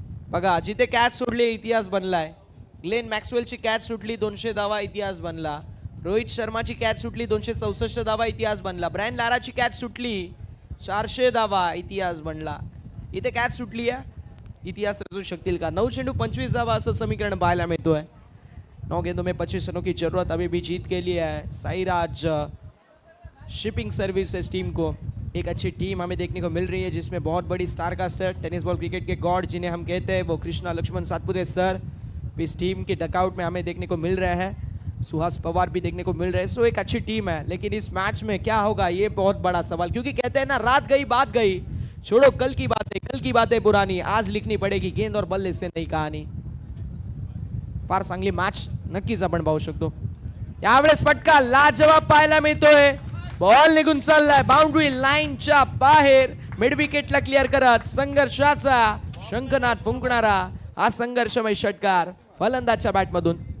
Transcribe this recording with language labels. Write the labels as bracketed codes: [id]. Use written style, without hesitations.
[mr] बघा जिथे कॅच सोडली इतिहास बनलाय. ग्लेन मॅक्सवेलची कॅच सुटली, 200 धावा, इतिहास बनला. रोहित शर्माची कॅच सुटली, 264 धावा, इतिहास बनला. ब्रायन लाराची कॅच सुटली, 400 धावा, इतिहास बनला. इथे कॅच सुटली आहे, इतिहास रचू शकतील का? 9 चेंडू 25 धावा असं समीकरण पाहायला मिळतोय. [hi] 9 गेंदों में 25 रनों की जरूरत अभी भी जीत के लिए है. साईराज शिपिंग सर्विसेज टीम को एक अच्छी टीम हमें देखने को मिल रही है, जिसमें बहुत बड़ी star caster, tennis ball cricket के गॉड जिन्हें हम कहते हैं, वो कृष्णा लक्ष्मण सातपुते सर इस टीम के डकआउट में हमें देखने को मिल रहे हैं. सुहास पवार भी देखने को मिल रहे हैं. सो एक अच्छी टीम है, लेकिन इस मैच में क्या होगा ये बहुत बड़ा सवाल. क्योंकि कहते हैं ना, रात गई बात गई, छोड़ो कल की बातें पुरानी, आज लिखनी पड़ेगी गेंद और बल्ले से नई कहानी. [mr] फार चांगली मॅच नक्कीच आपण पाहू शकतो. यावेळेस फटका लाजवाब पाहायला मिळतोय. बॉल निघून चाललाय बाउंड्री लाईनच्या बाहेर. मिड विकेटला क्लिअर करत संघर्षाचा शंखनाद फुंकणारा हा संघर्षमय षटकार फलंदाजच्या बॅटमधून.